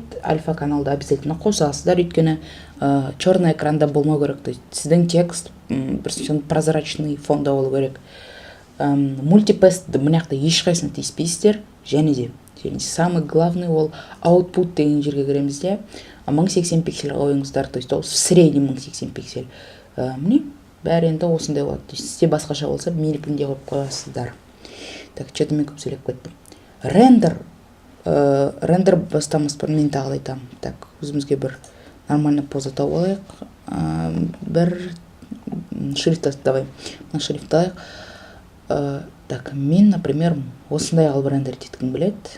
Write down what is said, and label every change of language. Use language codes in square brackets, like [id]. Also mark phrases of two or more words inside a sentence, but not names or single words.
[kk] Альфа каналда обязательно қосасыздар, өйткені черный экранда болмау керек. [ru] То есть [kk] сіздің текст бір прозрачный фонда болу керек. Мультипэстті мынаяқта ешқайсыны тиіспейсіздер, және де [ru] самый главный [kk] ол output деген жерге кіреміз де 1080 пиксель қойыңыздар, [ru] то есть ол в среднем 1080 пиксель. [kk] Міне бәрі енді осындай болады. [ru] То есть [kk] сізде басқаша болса, менікінде қойып қоясыздар. [ru] Так, что-то [kk] мен көп сөйлеп кеттім. Рендер бастамас бұрын мен тағы айтамын. Так, өзімізге бір [ru] нормальный поза [kk] тауып алайық. Бір шрифт давай. Мына шрифт алайық. Так, мен, например, осындай алып рендер еткім келеді.